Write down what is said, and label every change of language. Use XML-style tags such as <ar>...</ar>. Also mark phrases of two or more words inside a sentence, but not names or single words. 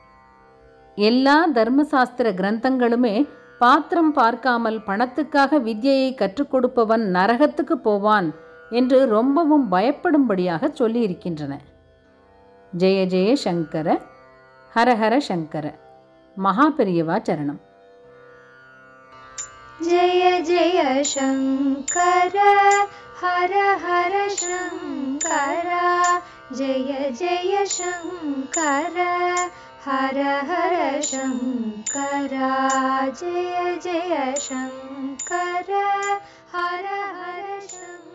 <ta>எல்லா தர்மசாஸ்திர கிரந்தங்களுமே பாத்திரம் பார்க்காமல் பணத்துக்காக வித்யையை கற்றுக் கொடுப்பவன் நரகத்துக்கு போவான் என்று ரொம்பவும் பயப்படும்படியாக சொல்லியிருக்கின்றன.</ta> <sa>जय जय शङ्कर, हरहर शङ्कर.</sa> <ta>மகாபெரியவா சரணம்.</ta> <sa>जय जय शङ्कर हर हर शङ्कर जय जय शङ्कर हर हर शङ्कर जय जय शङ्कर हर हर शङ्कर।</sa>